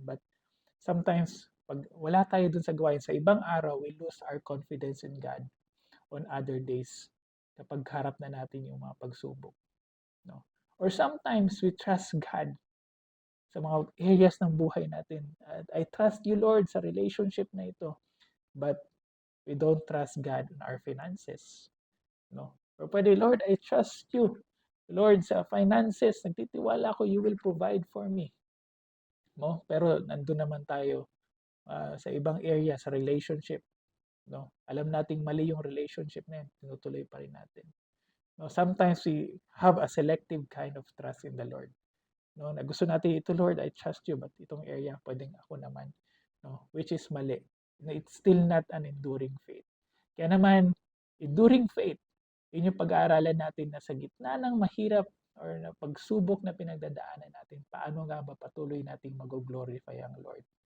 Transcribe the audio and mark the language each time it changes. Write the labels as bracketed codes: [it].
[tl] But sometimes, pag wala tayo dun sa gawain, sa ibang araw, [en] we lose our confidence in God on other days [tl] kapag harap na natin yung mga pagsubok. No? Or sometimes, [en] we trust God [tl] sa mga areas ng buhay natin. [en] I trust you, Lord, [tl] sa relationship na ito. [en] But we don't trust God in our finances. No? Or pwede, Lord, I trust you. [tl] Lord, sa finances, nagtitiwala ko, [en] you will provide for me. [tl] No? Pero nandun naman tayo sa ibang area, sa relationship. No? Alam nating mali yung relationship na yun, tinutuloy pa rin natin. No? [en] Sometimes we have a selective kind of trust in the Lord. [tl] No? Na gusto natin ito, [en] Lord, I trust you, but [tl] itong area, pwedeng ako naman. No? Which is mali. [en] It's still not an enduring faith. [tl] Kaya naman, enduring faith, yun yung pag-aaralan natin na sa gitna ng mahirap or na pagsubok na pinagdadaanan natin, paano nga ba patuloy nating mag-glorify ang Lord.